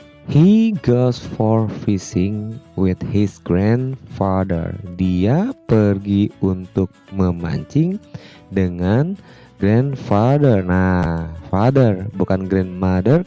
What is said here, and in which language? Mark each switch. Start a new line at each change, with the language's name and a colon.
English: He goes for fishing with his grandfather.
Indonesian: Dia pergi untuk memancing dengan grandfather. Nah, father bukan grandmother.